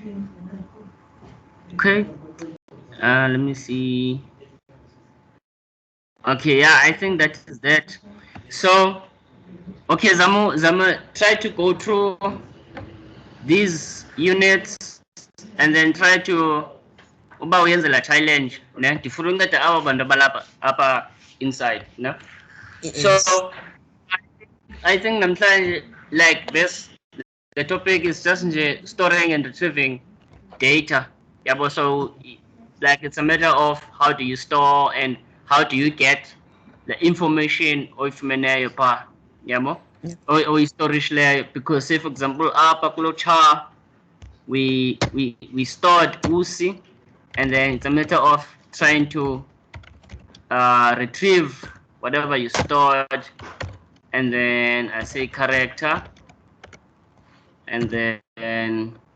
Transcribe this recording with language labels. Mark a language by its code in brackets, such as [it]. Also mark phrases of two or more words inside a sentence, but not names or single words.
[en] Okay. Let me see. Okay, yeah, I think that is that. So, okay, Zamu, try to go through these units and then try to [xh] uba uyenzela challenge ne ndifuna unceda abo bantu abalapha apha [en] inside ne. So I think namhlanje like this the topic is just storing and retrieving data. Yeah, so like it's a matter of how do you store and how do you get the information [xh] oyifumeneyo pha yabo [en] storage layer, because say for example [xh] apha kulo [en] char we stored USI, and then it's a matter of trying to retrieve whatever you stored, and then I say character, and then